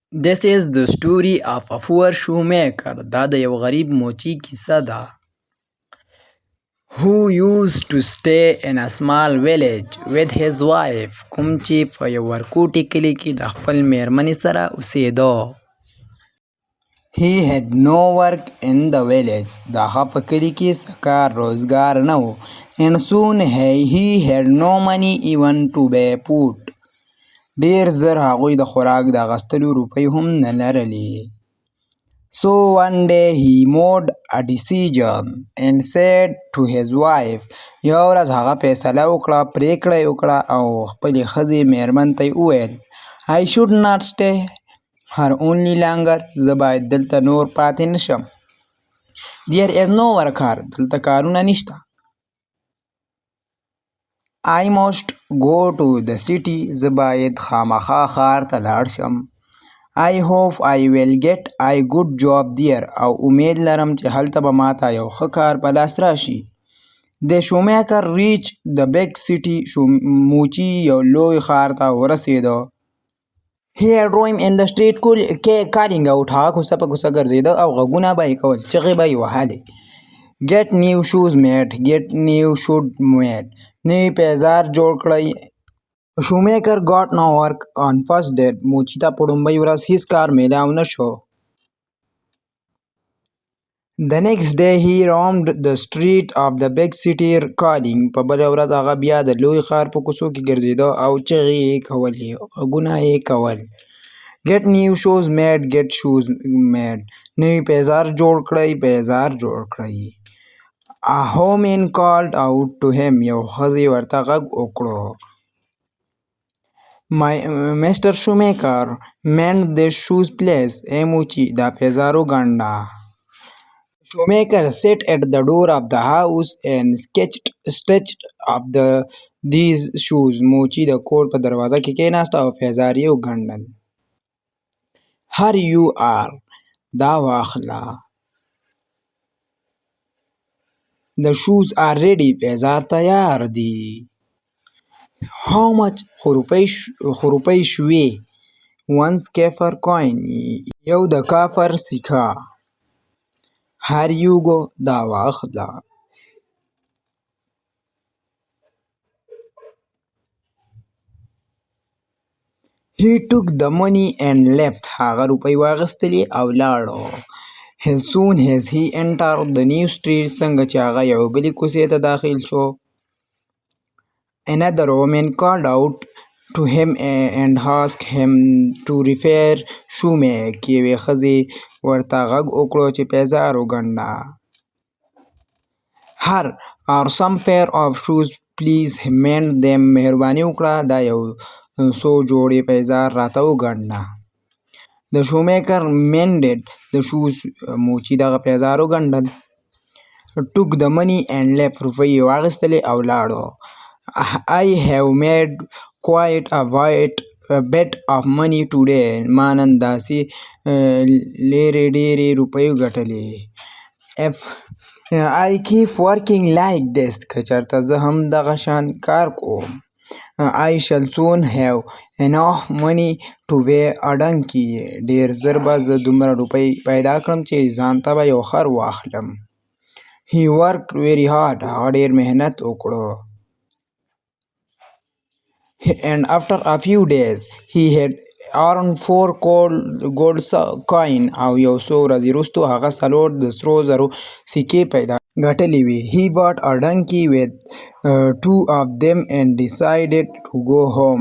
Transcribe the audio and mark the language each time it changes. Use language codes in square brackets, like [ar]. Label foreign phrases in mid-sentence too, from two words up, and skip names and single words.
[en] This is the story of a poor shoemaker. [ps] دا د یو غریب موچی کیسه ده. [en] Who used to stay in a small village with his wife. [ps] کوم چې په یو ورکوټي کلي کې د خپل میرمنې سره اوسېده. [en] He had no work in the village. [ps] د هغه په کلي کې څه کار روزګار نه و. [en] And soon he had no money even to buy food. [ps] ډیر زر هغوی د خوراک د اخیستلو روپۍ هم نه لرلې. [en] So one day he made a decision and said to his wife. [ps] یو ورځ هغه فیصله وکړه، پریکړه یې وکړه او خپلې ښځې میرمن ته یې وویل [en] I should not stay here only longer. [ps] زه باید دلته نور پاتې نشم. [en] There is no work here. [ps] دلته کارونه نشته. [en] I must go to the city. [ps] زه باید خامخا ښار ته لاړ شم. [en] I hope I will get a good job there. [ps] او امید لرم چې هلته به ماته یو ښه کار په لاس راشي. [en] The shoemaker reached the big city. [ps] موچي یو لوی ښار ته ورسېده. [en] He had roamed in the street calling out. [ps] هغه کوڅه په کوڅه ګرځېده او غږونه به یې کول، چغې به یې وهلې. [en] Get new shoes made. Get new shoes made. [ps] نوی پیزار جوړ کړئ. [en] Shoemaker got no work on first day. [ps] موچي ته په لومړۍ ورځ هیڅ کار میلاو نه شو. [en] The next day he roamed the street of the big city calling. [ps] په بله ورځ هغه بیا د لوی ښار په کوڅو کې ګرځېده او چغې یې کولې، غږونه یې کول. [en] Get new shoes made. Get shoes made. [ps] نوی پیزار جوړ کړئ، پیزار جوړ کړئ. [en] A woman called out to him. [ps] یو ښځې ورته غږ وکړو. [en] Mr. Shoemaker, mend these shoes please. [ps] ای موچي دا پیزار وګنډه. [en] Shoemaker sat at the door of the house and stitched up these shoes. [ps] موچي د کور په دروازه کې کېناسته او پیزار یې وګنډل. [en] Here you are. [ps] دا واخله. [en] The shoes are ready. [ps] پیزار تیار دی. [en] How much؟ [ps] خو روپۍ شوې. [en] One kaffir coin. [ps] یو د کافر سکه. [en] Here you go. [ps] دا واخله. [en] He took the money and left. [ps] هغه روپۍ واخیستلې او لاړو. [en] As soon as he entered the new street. [ps] څنګه چې هغه یو بلې کوڅې ته داخل شو. [en] Another woman called out to him and asked him to repair shoemake. [ps] یوې ښځې ورته غږ وکړو چې پیزار وګنډه. [en] Here are some pair of shoes. Please mend them. [ps] مهرباني وکړه دا یو څو جوړې پیزار راته وګنډه. [en] The shoemaker mended the shoes. [ps] موچي دغه پیزار وګنډل. [en] Took the money and left. [ps] روپۍ یې واخیستلې او لاړو. [en] I have made quite a bit of money today. [ps] ما نن داسې ډېرې روپۍ وګټلې. [en] If I keep working like this. [ps] که چېرته زه هم دغه شان کار کوم. [en] I shall soon have enough money to buy a donkey. [ps] ډېر زر به زه دومره روپۍ پیدا کړم چې ځان ته به یو خر واخلم. [en] He worked very hard. [ps] هغه ډېر محنت وکړو. [en] And after a few days he had earned 4 gold coin. [ps] او یو څو ورځې وروستو هغه 4 د سرو زرو سکې پیدا ګټلې وې. [en] He bought a donkey with 2 of them and decided to go home.